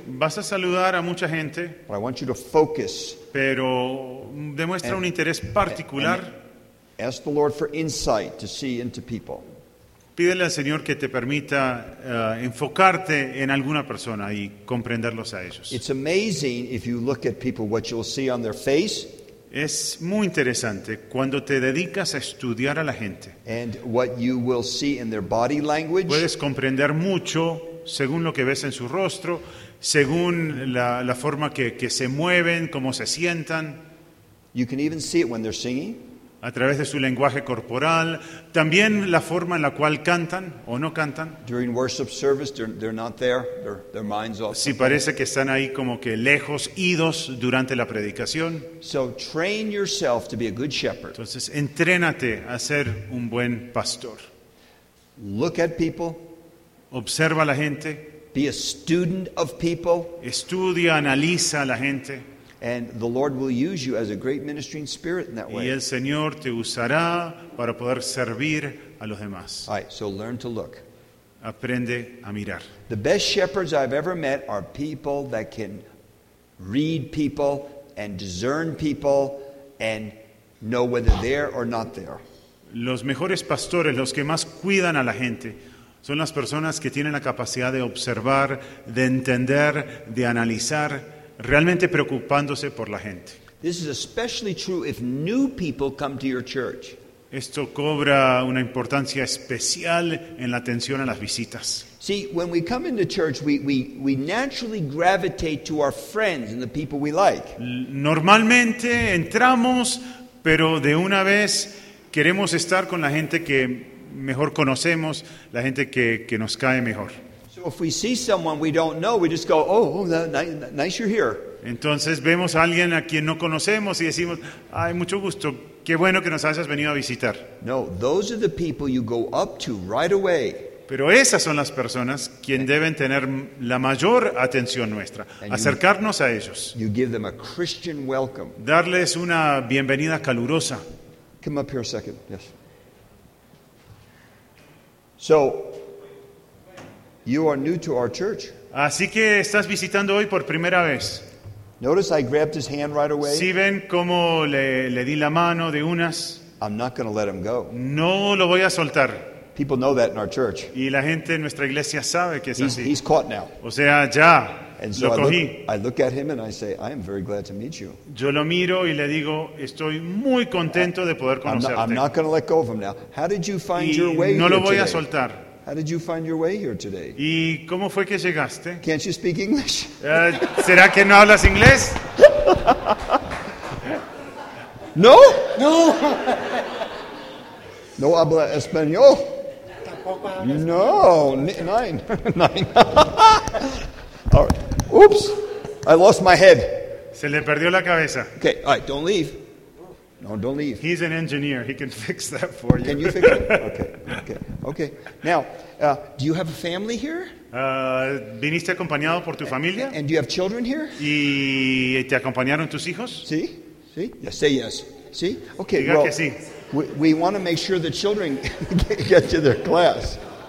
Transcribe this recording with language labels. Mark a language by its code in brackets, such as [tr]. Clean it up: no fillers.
[es] vas a saludar a mucha gente, [en] but I want you to focus, [es] pero demuestra un interés particular. [en] And ask the Lord for insight to see into people. [es] Pídele al Señor que te permita enfocarte en alguna persona y comprenderlos a ellos. [en] It's amazing if you look at people what you'll see on their face. [es] Es muy interesante cuando te dedicas a estudiar a la gente. [en] And what you will see in their body language. [es] Puedes comprender mucho según lo que ves en su rostro, según la forma que se mueven, cómo se sientan. [en] You can even see it when they're singing. [es] A través de su lenguaje corporal, también la forma en la cual cantan o no cantan. [en] During worship service, they're not there. Their minds off. [es] Si parece que están ahí como que lejos, idos durante la predicación. [en] So train yourself to be a good shepherd. [es] Entonces, entrénate a ser un buen pastor. [en] Look at people. [es] Observa a la gente. [en] Be a student of people. [es] Estudia, analiza a la gente. [en] And the Lord will use you as a great ministering spirit in that way. [es] Y el Señor te usará para poder servir a los demás. [en] All right, so learn to look. [es] Aprende a mirar. [en] The best shepherds I've ever met are people that can read people and discern people and know whether they're or not there. [es] Los mejores pastores, los que más cuidan a la gente, son las personas que tienen la capacidad de observar, de entender, de analizar. Realmente preocupándose por la gente. [en] This is especially true if new people come to your church. [es] Esto cobra una importancia especial en la atención a las visitas. [en] See, when we come into church, we naturally gravitate to our friends and the people we like. [es] Normalmente entramos, pero de una vez queremos estar con la gente que mejor conocemos, la gente que nos cae mejor. [en] If we see someone we don't know, we just go, "Oh, nice you're here." [es] Entonces vemos a alguien a quien no conocemos y decimos, "Ay, mucho gusto. Qué bueno que nos hayas venido a visitar." [en] No, those are the people you go up to right away. [es] Pero esas son las personas quien deben tener la mayor atención nuestra, acercarnos a ellos. [en] You give them a Christian welcome. [es] Darles una bienvenida calurosa. [en] Come up here a second. Yes. So you are new to our church. [es] Así que estás visitando hoy por primera vez. [en] Notice I grabbed his hand right away. [es] ¿Sí ven cómo le di la mano de unas? [en] I'm not going to let him go. [es] No lo voy a soltar. [en] People know that in our church. [es] Y la gente en nuestra iglesia sabe que es así. [en] He's caught now. [es] O sea, ya. [en] And so I look at him and I say, I am very glad to meet you. [es] Yo lo miro y le digo, estoy muy contento de poder conocerte. [en] I'm not going to let go of him now. How did you find [es] y [en] your way [es] no [en] here [es] lo voy [en] today? [es] A soltar. [en] How did you find your way here today? [es] ¿Y cómo fue que llegaste? [en] Can't you speak English? [es] ¿Será que no hablas inglés? No. No. No habla español. No, nine. [en] All right. Oops. I lost my head. [es] Se le perdió la cabeza. [en] Okay, all right, don't leave. No, don't leave. He's an engineer. He can fix that for you. Can you fix it? Okay. Now, do you have a family here? [es] ¿Viniste acompañado por tu familia? [en] And do you have children here? [es] ¿Y te acompañaron tus hijos? Sí. Sí. [en] Yes, say yes. [es] Sí. [en] Okay. [es] Diga [en] well, [es] que sí. [en] We want to make sure the children get to their class.